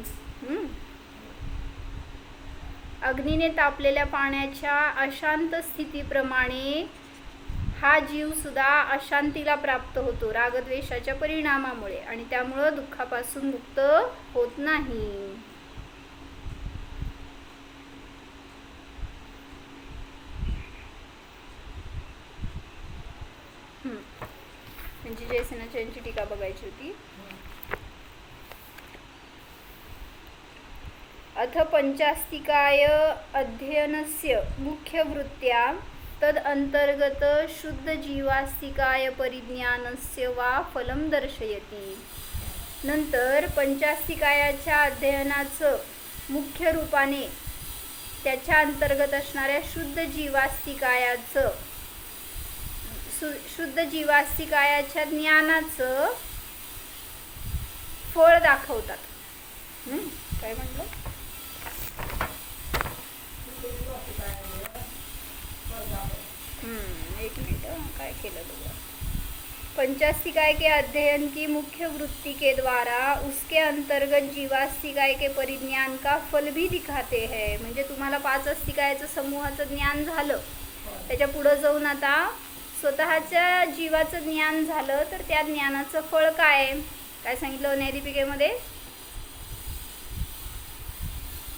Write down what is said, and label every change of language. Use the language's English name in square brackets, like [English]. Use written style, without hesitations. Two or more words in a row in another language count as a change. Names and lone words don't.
[Marathi] अग्नीने तापलेल्या पाण्याच्या अशांत स्थितीप्रमाणे हा जीव सुद्धा अशांतीला प्राप्त होतो रागद्वेषाच्या परिणामामुळे आणि त्यामुळं दुःखापासून मुक्त होत नाही. म्हणजे जयसेनाची टीका बघायची होती. [Sanskrit] अथ पंचास्तिकाय अध्ययनस्य मुख्य वृत्त्या तद अंतर्गत शुद्ध जीवास्तिकाय परिज्ञानस्य वा फलम दर्शयति. [Marathi] नंतर पंचास्तिकायाच्या अध्ययनाचं मुख्य रूपाने त्याच्या अंतर्गत असणाऱ्या शुद्ध जीवास्तिकायाच्या ज्ञानाचं फळ दाखवतात. काय म्हटलं? एक मिनट, काय केलं बघा. [Hindi] पंचास्तिकाय के अध्ययन की मुख्य वृत्ति के द्वारा उसके अंतर्गत जीवास्तिकाय के परिज्ञान का फल भी दिखाते हैं. [Marathi] म्हणजे तुम्हाला 5 अस्तिकायाचं समूहाचं ज्ञान झालं, त्याच्या पुढं जाऊन आता स्वतःच्या जीवाचं ज्ञान झालं तर त्या ज्ञानाचं फळ काय? काय सांगितलं न्यायदीपिकेमध्ये?